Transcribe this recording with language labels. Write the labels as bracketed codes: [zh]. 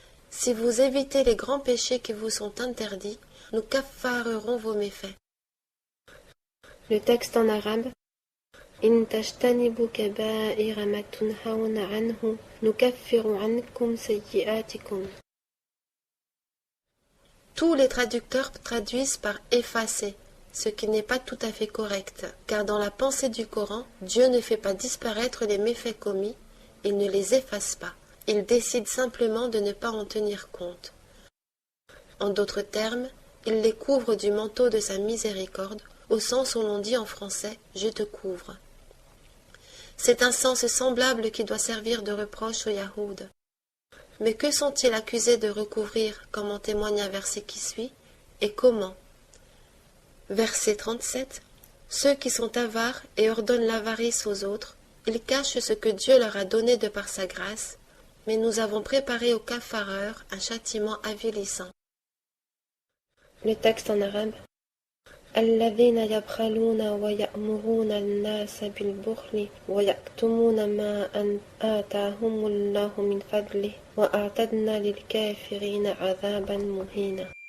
[fr] Si vous évitez les grands péchés qui vous sont interdits, nous kaffarerons vos méfaits. Le texte en arabe. [ar] إن تجتنبوا كبائر ما تنهون عنه نكفر عنكم سيئاتكم. [fr] Tous les traducteurs traduisent par effacer, ce qui n'est pas tout à fait correct, car dans la pensée du Coran, Dieu ne fait pas disparaître les méfaits commis, il ne les efface pas, il décide simplement de ne pas en tenir compte. En d'autres termes, il les couvre du manteau de sa miséricorde, au sens où l'on dit en français « je te couvre ». C'est un sens semblable qui doit servir de reproche aux Yahoud. Mais que sont-ils accusés de recouvrir, comme en témoigne un verset qui suit, et comment? Verset 37. Ceux qui sont avares et ordonnent l'avarice aux autres, ils cachent ce que Dieu leur a donné de par sa grâce, mais nous avons préparé aux kaffareurs un châtiment avilissant. Le texte en arabe. [ar] الذين يبخلون ويأمرون الناس بالبخل ويكتمون ما آتاهم الله من فضله وأعتدنا للكافرين عذابا مهينا.